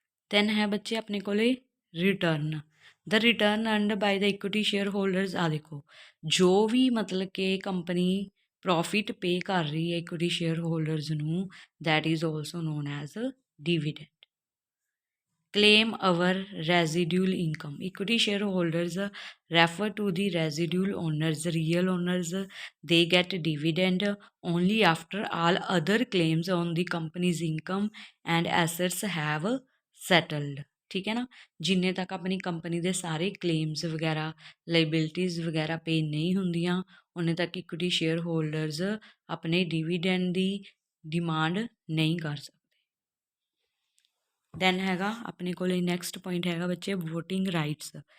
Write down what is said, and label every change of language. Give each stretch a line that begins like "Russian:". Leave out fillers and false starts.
Punjabi: Then ਹੈ ਬੱਚੇ ਆਪਣੇ ਕੋਲੇ
English: Return. The return earned by the equity share holders.
Punjabi: ਆ ਦੇਖੋ, ਜੋ ਵੀ ਮਤਲਬ ਕਿ ਕੰਪਨੀ ਪ੍ਰੋਫਿਟ ਪੇ ਕਰ ਰਹੀ ਹੈ ਇਕੁਇਟੀ ਸ਼ੇਅਰ ਹੋਲਡਰਸ ਨੂੰ,
English: That is also known as dividend. Claim our residual income. Equity shareholders refer to the residual owners. Real owners, they get dividend only after all other claims on the company's income and assets have settled.
Punjabi: ਠੀਕ ਹੈ ਨਾ, ਜਿੰਨੇ ਤੱਕ ਆਪਣੀ company ਦੇ ਸਾਰੇ claims ਵਗੈਰਾ, liabilities ਵਗੈਰਾ ਪੇ ਨਹੀਂ ਹੁੰਦੀਆਂ, ਉਹਨੇ ਤੱਕ ਇਕੁਇਟੀ ਸ਼ੇਅਰ ਹੋਲਡਰਸ ਆਪਣੇ ਡਿਵੀਡੈਂਡ ਦੀ ਡਿਮਾਂਡ ਨਹੀਂ ਕਰ ਸਕਦੇ। ਦੈਨ ਹੈਗਾ ਆਪਣੇ ਕੋਲ ਨੈਕਸਟ ਪੁਆਇੰਟ ਹੈਗਾ ਬੱਚੇ ਵੋਟਿੰਗ ਰਾਈਟਸ।